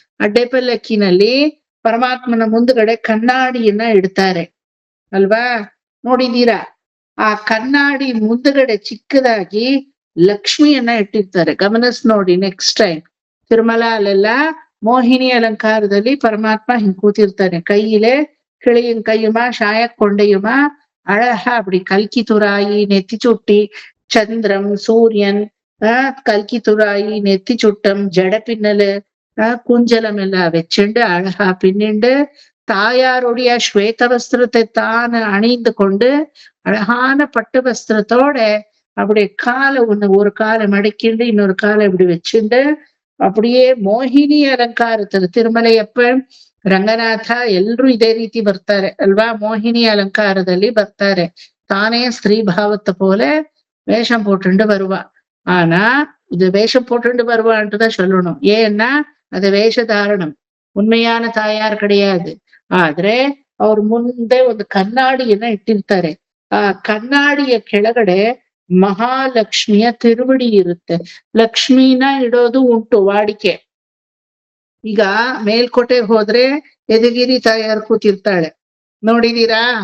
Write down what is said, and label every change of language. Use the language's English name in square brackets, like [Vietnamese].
[Kannada] ಅಡ್ಡೆ ಪಲ್ಲಕ್ಕಿನಲ್ಲಿ ಪರಮಾತ್ಮನ ಮುಂದ್ಗಡೆ ಕನ್ನಡಿಯನ್ನ ಇಡ್ತಾರೆ ಅಲ್ವಾ, ನೋಡಿದೀರಾ? ಆ ಕನ್ನಡಿ ಮುಂದ್ಗಡೆ ಚಿಕ್ಕದಾಗಿ ಲಕ್ಷ್ಮಿಯನ್ನ ಇಟ್ಟಿರ್ತಾರೆ. ಗಮನಿಸ್ ನೋಡಿ ನೆಕ್ಸ್ಟ್ ಟೈಮ್ ತಿರುಮಲ ಅಲ್ಲೆಲ್ಲ ಮೋಹಿನಿ ಅಲಂಕಾರದಲ್ಲಿ ಪರಮಾತ್ಮ ಹಿಂಗ್ ಕೂತಿರ್ತಾನೆ. [Tamil] ಕೈயிலே கிளியும் கையுமா ஷாயக் கொண்டையுமா அழகா அப்படி கல்கி துராயி நெத்தி சுட்டி சந்திரம் சூரியன் கல்கி துராயி நெத்தி சுட்டம் ஜட பின்னலு குஞ்சலம் எல்லாம் வச்சுண்டு அழகா பின்னிண்டு தாயாருடைய ஸ்வேத வஸ்திரத்தை தான் அணிந்து கொண்டு அழகான பட்டு வஸ்திரத்தோட அப்படியே காலை ஒரு காலை மடக்கிண்டு இன்னொரு காலை இப்படி வச்சுண்டு அப்படியே ಮೋಹಿನಿ ಅಲಂಕಾರத்துல [Kannada] ತಿರುಮಲೆಯಪ್ಪ ರಂಗನಾಥ ಎಲ್ರು ಇದೇ ರೀತಿ ಬರ್ತಾರೆ ಅಲ್ವಾ. ಮೋಹಿನಿ ಅಲಂಕಾರದಲ್ಲಿ ಬರ್ತಾರೆ. [Tamil] தானே ஸ்திரீ பாவத்தை போல வேஷம் போட்டுண்டு வருவா. ஆனா இது வேஷம் போட்டுண்டு வருவான்ட்டுதான் சொல்லணும். ஏன்னா அது வேஷதாரணம், உண்மையான தாயார் கிடையாது. [Kannada] ಆದ್ರೆ ಅವ್ರ ಮುಂದೆ ಒಂದು ಕನ್ನಡಿಯನ್ನ ಇಟ್ಟಿರ್ತಾರೆ. ಆ ಕನ್ನಡಿಯ ಕೆಳಗಡೆ ಮಹಾಲಕ್ಷ್ಮಿಯ ತಿರುವಡಿ ಇರುತ್ತೆ. ಲಕ್ಷ್ಮಿನ ಇಡೋದು ಉಂಟು ವಾಡಿಕೆ. ಈಗ ಮೇಲ್ಕೋಟೆಗೆ ಹೋದ್ರೆ ಯದುಗಿರಿ ತಾಯಾರ್ ಕೂತಿರ್ತಾಳೆ, ನೋಡಿದೀರಾ?